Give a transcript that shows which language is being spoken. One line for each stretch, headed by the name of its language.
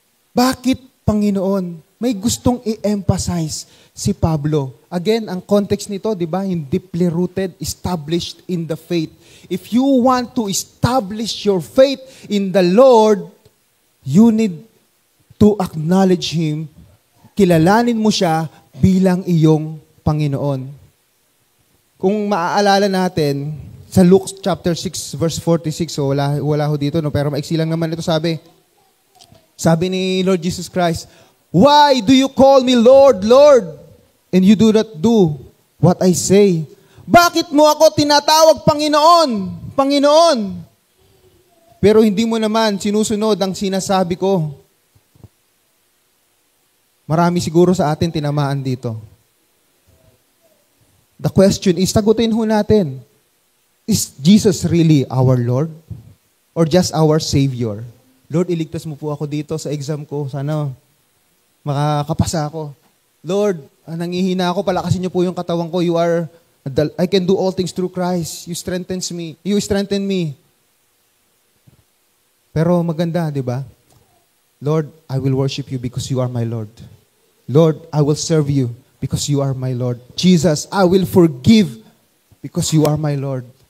Filipino: Bakit, Panginoon? May gustong i-emphasize si Pablo.
English: Again, ang context
Filipino: nito, di ba, yung
English: deeply rooted, established in the faith. If you want to establish your faith in the Lord, you need to acknowledge Him.
Filipino: Kilalanin mo siya bilang iyong Panginoon. Kung maaalala natin, sa Luke chapter 6, verse 46, so wala ho dito, no? Pero maiksi lang naman ito sabi ni
English: Lord Jesus Christ, "Why do you call me Lord, Lord, and you do not do what I say?"
Filipino: Bakit mo ako tinatawag Panginoon, Panginoon? Pero hindi mo naman sinusunod ang sinasabi ko. Marami siguro sa atin tinamaan dito.
English: The question is,
Filipino: sagutin ho natin,
English: is Jesus really our Lord? Or just our Savior?
Filipino: Lord, iligtas mo po ako dito sa exam ko. Sana makakapasa ako. Lord, nangihina ako, palakasin niyo po yung katawan ko.
English: I can do all things through Christ. You strengthen me.
Filipino: Pero maganda, di ba?
English: Lord, I will worship you because you are my Lord. Lord, I will serve you because you are my Lord. Jesus, I will forgive because you are my Lord.